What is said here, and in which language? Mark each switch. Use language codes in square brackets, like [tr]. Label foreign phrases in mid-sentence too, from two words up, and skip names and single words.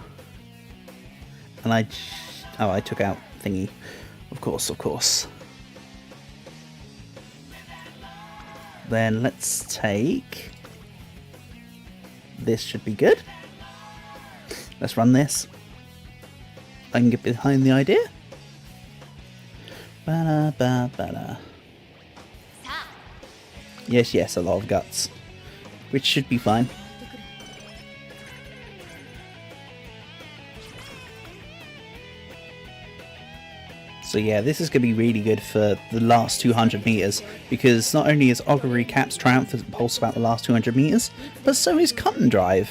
[en] And I took out Thingy. Of course, of course. Then let's take... This should be good. Let's run this. I can get behind the idea. Ba-da-ba-ba-da. Yes, yes, a lot of guts. Which should be fine. So yeah, this is going to be really good for the last 200 meters, because not only is Augury Cap's Triumph pulse about the last 200 meters, but so is Cut and Drive.